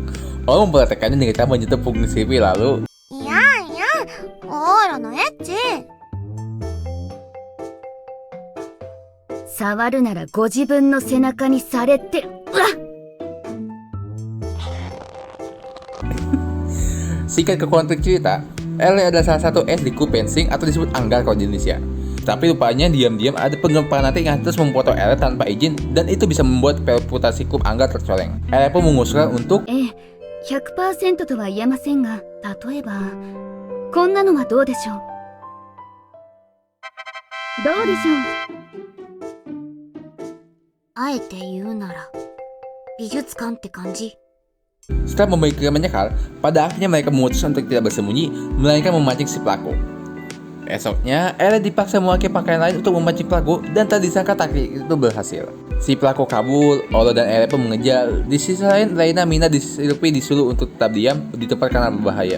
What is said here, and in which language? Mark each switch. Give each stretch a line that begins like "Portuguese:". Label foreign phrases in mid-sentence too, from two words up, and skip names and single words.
Indonesian: Olo memperhatikannya dengan cara menyentuh punggung Silvi lalu, singkat ke konteks cerita, Elle adalah salah satu es di klub fencing atau disebut anggar kalau di Indonesia. Tapi rupanya diam-diam ada penggemar fanatik yang terus memfoto Elle tanpa izin dan itu bisa membuat reputasi klub anggar tercoreng. Elle pun mengusulkan untuk
Japanese: 100% とは言えませんが、例えばこんなのはどうでしょう。どうでしょう。あえて言うなら美術館って感じ。
Indonesian: Setelah memikirkan banyak hal, pada akhirnya mereka memutuskan untuk tidak bersembunyi, melainkan memancing si pelaku. Esoknya, Elle dipaksa memakai pakaian lain untuk memancing pelaku dan tak disangka taktik itu berhasil. Si pelaku kabur, Olo dan Elle pun mengejar. Di sisi lain, Reina, Mina, dan Silvi disuruh untuk tetap diam di tempat karena berbahaya.